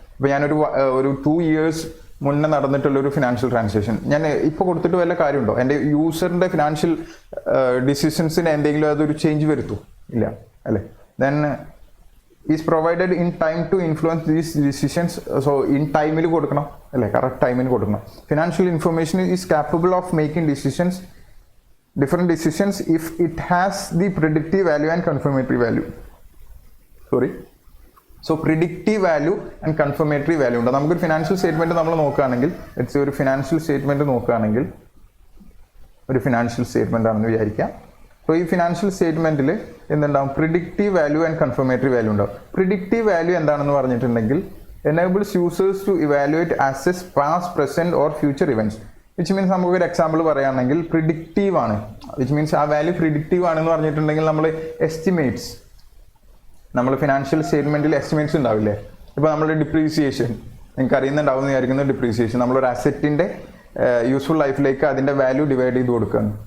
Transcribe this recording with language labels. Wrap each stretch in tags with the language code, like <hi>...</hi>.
<ml>ഇപ്പോൾ ഞാനൊരു 2 years മുന്നേ നടന്നിട്ടുള്ളൊരു ഫിനാൻഷ്യൽ ട്രാൻസാക്ഷൻ ഞാൻ ഇപ്പോൾ കൊടുത്തിട്ട് വല്ല കാര്യമുണ്ടോ? എൻ്റെ യൂസറിൻ്റെ ഫിനാൻഷ്യൽ ഡിസിഷൻസിന് എന്തെങ്കിലും അതൊരു ചേഞ്ച് വരുത്തൂ? ഇല്ല അല്ലേ.</ml> <en>Then is provided in time to influence these decisions.</en> <ml>So in ടൈമിൽ കൊടുക്കണം അല്ലേ, കറക്റ്റ് ടൈമിന് കൊടുക്കണം.</ml> <en>Financial information is capable of making decisions, different decisions if it has the predictive value and confirmatory value. So predictive value and confirmatory value ഉണ്ട്.</en> <ml>നമുക്കൊരു financial statement നമ്മൾ നോക്കുകയാണെങ്കിൽ, ഒരു ഫിനാൻഷ്യൽ സ്റ്റേറ്റ്മെൻറ്റ് നോക്കുകയാണെങ്കിൽ, ഒരു ഫിനാൻഷ്യൽ സ്റ്റേറ്റ്മെൻ്റ് ആണെന്ന് വിചാരിക്കാം. സോ ഈ ഫിനാൻഷ്യൽ സ്റ്റേറ്റ്മെൻറ്റിൽ എന്തുണ്ടാവും, predictive value and confirmatory value ഉണ്ടാവും.</ml> <en>predictive value</en> <ml>എന്താണെന്ന് പറഞ്ഞിട്ടുണ്ടെങ്കിൽ</ml> <en>enables users to evaluate assess past, present or future events.</en> <ml>Which means നമുക്കൊരു എക്സാമ്പിൾ പറയുകയാണെങ്കിൽ പ്രിഡിക്റ്റീവ് ആണ്, വിച്ച് മീൻസ് ആ വാല്യൂ പ്രിഡിക്റ്റീവ് ആണെന്ന് പറഞ്ഞിട്ടുണ്ടെങ്കിൽ നമ്മൾ എസ്റ്റിമേറ്റ്സ്, നമ്മൾ ഫിനാൻഷ്യൽ സ്റ്റേറ്റ്മെൻറ്റിൽ എസ്റ്റിമേറ്റ്സ് ഉണ്ടാവില്ലേ. ഇപ്പോൾ നമ്മുടെ ഡിപ്രീസിയേഷൻ നിങ്ങൾക്ക് അറിയുന്നുണ്ടാവും എന്ന് വിചാരിക്കുന്ന ഡിപ്രീസിയേഷൻ, നമ്മളൊരു അസറ്റിൻ്റെ യൂസ്ഫുൾ ലൈഫിലേക്ക് അതിൻ്റെ വാല്യൂ ഡിവൈഡ് ചെയ്ത് കൊടുക്കുകയാണ്.</ml>